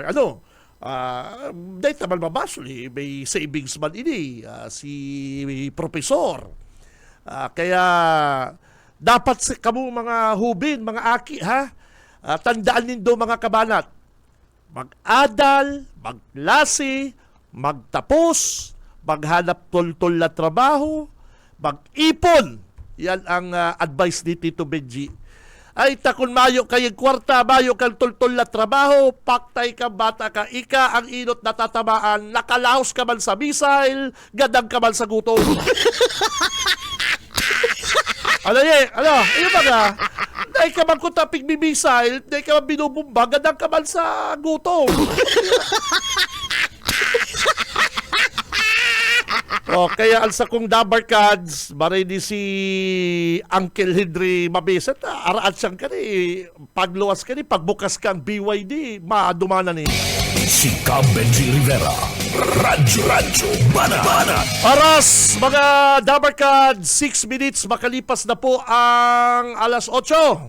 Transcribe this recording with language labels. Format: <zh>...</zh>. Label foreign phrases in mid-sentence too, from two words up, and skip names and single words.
<bik>Dahil naman mabasol may savings man ini si profesor. Kaya dapat kamo mga hubin, mga aki ha, tandaan nindo mga kabanat, mag-adal, maglasi, magtapos, maghanap tol-tol na trabaho, mag-ipon. Yan ang advice ni Tito Benji. Ay takon mayo kayong kwarta, mayo kang tol-tol na trabaho, paktay ka, bata ka, ika ang inot na tatamaan, nakalaos ka man sa missile, gadang ka man sa gutom. Ano ba nga? Dahil ka man kung taping missile, dahil ka man binubumba, gadang ka man sa gutom. Kaya alsa kong dabarkads, marini si Uncle Henry Mabesa, araat siyang ka pagluwas ka pagbukas kang BYD, maadumana ni. Si Benji Rivera, Radyo Bana. Oras, mga dabarkads, 6 minutes, makalipas na po ang alas 8.</bik>